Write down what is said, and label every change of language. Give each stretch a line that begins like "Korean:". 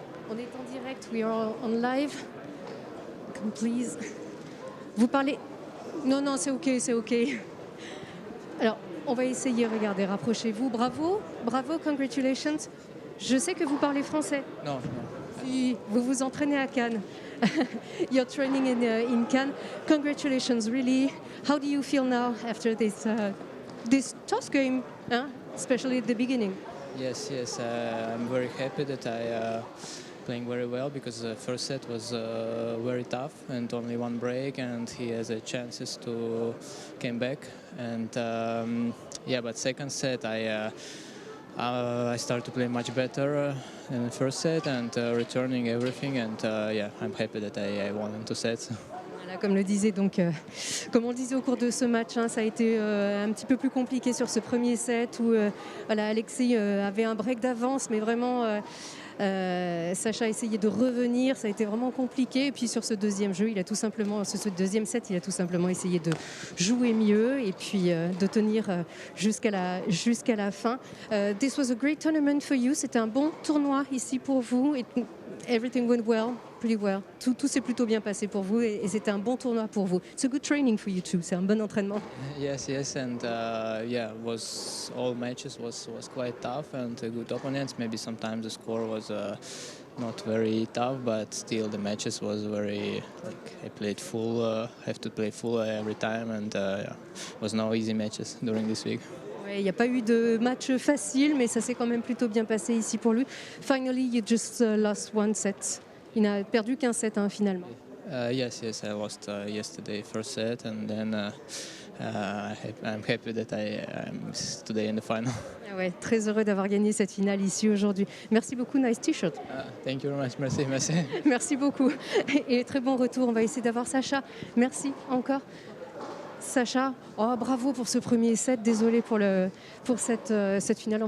French: On est en direct,
English: we are on live. Come please.
French: Vous parlez... Non, non, c'est ok, c'est ok. Alors, on va essayer, regardez, rapprochez-vous. Bravo, bravo, congratulations. Je sais que vous parlez français. Non, non. Si vous vous entraînez à Cannes.
English: You're training in Cannes. Congratulations, really. How do you feel now after this tough game, especially at the beginning? Yes, I'm very happy that I playing very well, because the first set was very tough and only one break, and he has a chances to came back. And but second set I started to play much better in the first set and returning everything, and I'm happy that I won in 2 sets.
French: Voilà, comme le disait donc, comme on le disait au cours de ce match, ça a été un petit peu plus compliqué sur ce premier set où voilà, Alexis avait un break d'avance, mais vraiment Sacha a essayé de revenir, ça a été vraiment compliqué. Et puis sur ce deuxième jeu, il a tout simplement, ce deuxième set, il a tout simplement essayé de jouer mieux et puis de tenir jusqu'à la fin.
English: This was a great tournament for you.
French: C'était un bon tournoi ici pour vous.
English: Everything went well, pretty well.
French: Tout s'est plutôt bien passé pour vous et c'était un bon tournoi pour vous.
English: It's a good training for you too.
French: C'est un bon entraînement.
English: Yes, and was all matches was quite tough and good opponents. Maybe sometimes the score was not very tough, but still the matches was very I played full. Have to play full every time, and was no easy matches during this week.
French: Oui, Il n'y a pas eu de match facile, mais ça s'est quand même plutôt bien passé ici pour lui.
English: Finally, you just lost one set.
French: Il n'a perdu qu'un set finalement.
English: Yes, I lost yesterday first set, and then I'm happy that I'm today in the final.
French: Ah ouais, très heureux d'avoir gagné cette finale ici aujourd'hui. Merci beaucoup,
English: nice t-shirt. Thank you very much, merci.
French: Merci beaucoup et très bon retour. On va essayer d'avoir Sacha. Merci encore. Sacha, bravo pour ce premier set. Désolé pour cette finale.